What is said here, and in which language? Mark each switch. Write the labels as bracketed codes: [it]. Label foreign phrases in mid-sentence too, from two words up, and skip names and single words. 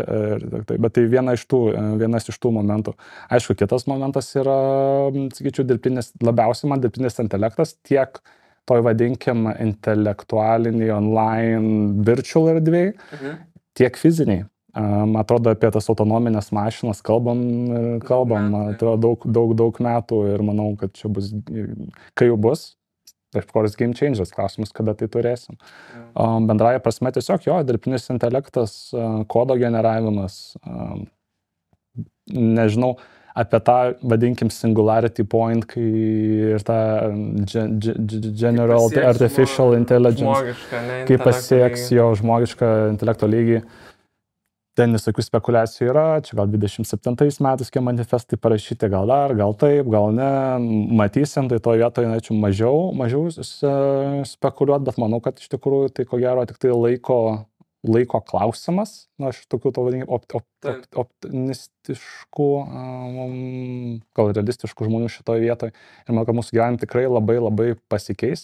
[lt] Bet tai vienas iš tų momentų. Aišku, kitas momentas yra, sakyčiau, labiausiai man dirbtinis intelektas, tiek toj vadinkim intelektualiniai [en] online virtual [lt] erdvėj, tiek fiziniai. Man atrodo, apie tas autonominės mašinas kalbam, atrodo, daug metų ir manau, kad čia bus, kai jau bus, [en] of course, game changers, [lt] klausimas, kada tai turėsim. Bendraja prasme tiesiog jo, dirbtinis intelektas, kodo generavimas, nežinau, apie tą, vadinkim, [en] singularity point, [lt] kai ir tą [en] general artificial intelligence, [lt] kai pasieks jo žmogišką intelekto lygį. Ten visokių spekulacijų yra, čia gal 27 metais, kai manifestai parašyti, gal dar, gal taip, gal ne, matysim, tai to vietoje norėčiau mažiau spekuliuoti, bet manau, kad iš tikrųjų tai ko gero tik tai laiko klausimas, aš tokių to vadinkim optimistiškų, gal realistiškų žmonių šitoje vietoje ir manau, kad mūsų gyvenime tikrai labai pasikeis.